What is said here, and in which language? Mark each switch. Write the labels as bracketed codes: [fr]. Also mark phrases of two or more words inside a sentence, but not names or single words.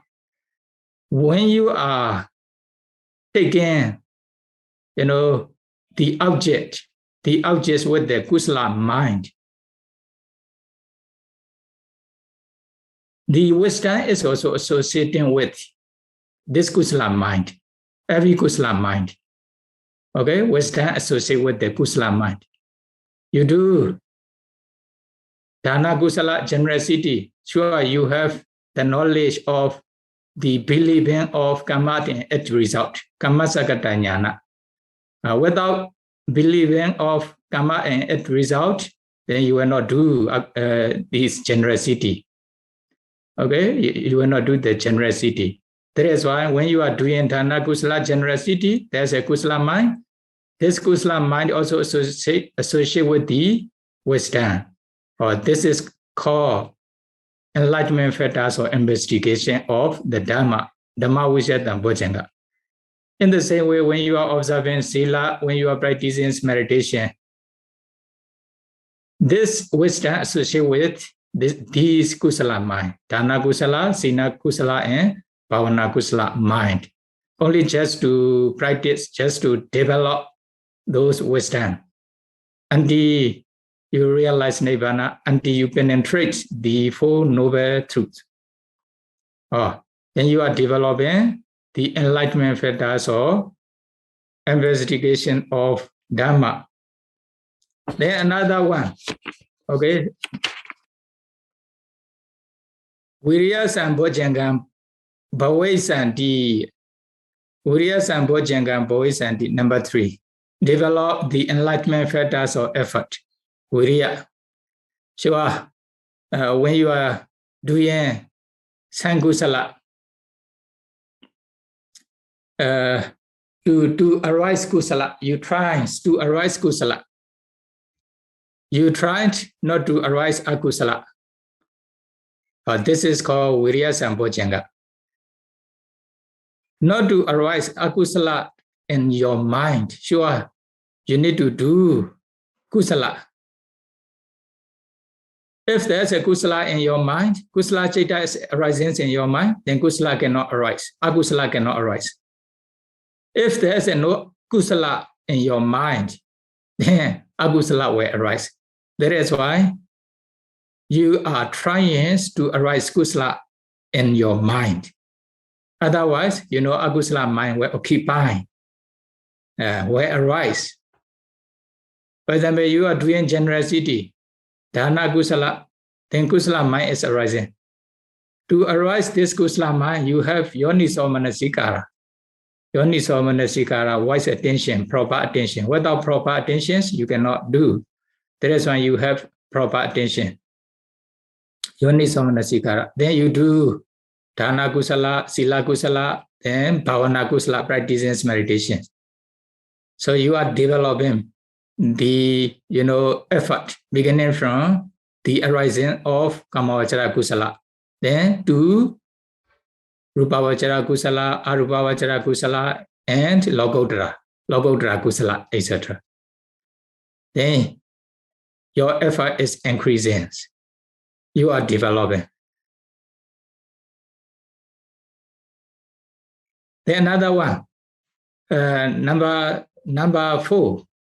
[en] When you are taking, the objects with the kusala mind, the wisdom is also associating with this kusala mind, every kusala mind. Okay, wisdom associated with the kusala mind. You do [pi] dana kusala [en] generosity. Sure, you have the knowledge of the believing of karma and its result, [pi] karma sakata jnana. [en] Without believing of karma and its result, then you will not do this generosity. Okay, you will not do the generosity. That is why when you are doing [pi] dana kusala [en] generosity, there's a kusala mind. This kusala mind also associated with the wisdom. This is called enlightenment factors or investigation of the Dhamma, [pi] Dhamma vijaya sambojjhanga. [en] In the same way, when you are observing sila, when you are practicing meditation, this wisdom associated with these kusala mind, [pi] dana kusala, sila kusala, [en] and [pi] bhavana kusala [en] mind. Only just to practice, just to develop those wisdom until you realize Nibbana, until you penetrate the Four Noble Truths. Then you are developing the enlightenment factors or investigation of Dhamma. Then another one, [pi] okay, Viriya sambojjhanga bhavesandi. Viriya sambojjhanga bhavesandi, [en] number 3. Develop the enlightenment factors of effort. Viriya. Sure, when you are doing sankusala, to arise kusala, you try to arise kusala. You tried not to arise akusala. This is called [pi] Viriya sambojjhanga. [en] Not to arise akusala in your mind. Sure, you need to do kusala. If there's a kusala in your mind, [pi] kusala chaita [en] is arising in your mind, then kusala cannot arise. Akusala cannot arise. If there's no kusala in your mind, then akusala will arise. That is why you are trying to arise kusala in your mind. Otherwise, akusala mind will occupy, will arise. For example, you are doing generosity, [pi] dana kusala, [en] then kusala mind is arising. To arise this kusala mind, you have [pi] yoniso manasikara. Yoniso manasikara, [en] wise attention, proper attention. Without proper attention, you cannot do. That is why you have proper attention. [pi] Yoniso manasikara. [en] Then you do [pi] dana kusala, sila kusala, [en] then [pi] bhavana kusala, [en] practices meditation. So you are developing the effort beginning from the arising of [pi] kamavachara kusala, [en] then to [pi] rupavachara kusala, arupavachara kusala, [en] and [pi] lokottara kusala, [en] etc. Then your effort is increasing. You are developing. Then another one, number 4.